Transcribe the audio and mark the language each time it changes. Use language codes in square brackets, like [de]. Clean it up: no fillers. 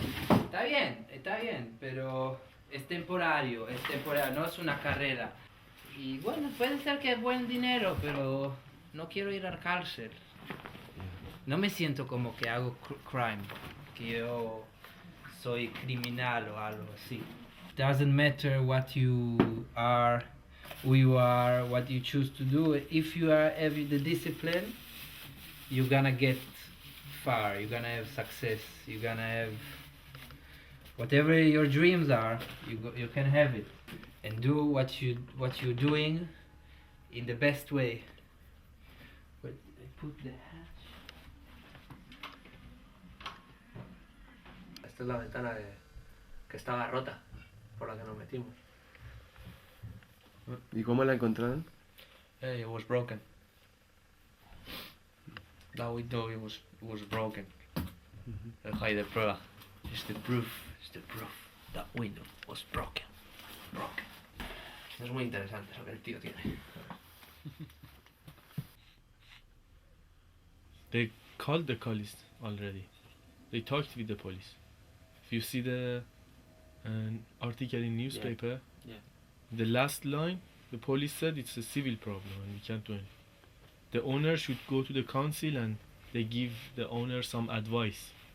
[es] Está bien, pero es temporario, no es una carrera. Y bueno, puede ser que es buen dinero, pero no quiero ir a la cárcel. No me siento como que hago crime, que yo soy criminal o algo así. [en] Doesn't matter what you are, who you are, what you choose to do. If you have the discipline, you're gonna get far, you're gonna have success, you're gonna have whatever your dreams are, you can have it, and do what you're doing in the best way. But I put the hatch. [es] Esta es la ventana que estaba rota, por la que nos metimos. ¿Y cómo la encontraron? [en] It was broken. That window it was broken. [es] Ahí de prueba. [en] It's the proof. That window was broken. [es] Es muy interesante lo que el tío tiene. [en] They called the police already. They talked with the police. If you see the article in newspaper, Yeah. the last line, the police said it's a civil problem and we can't do anything. The owner should go to the council and they give the owner some advice.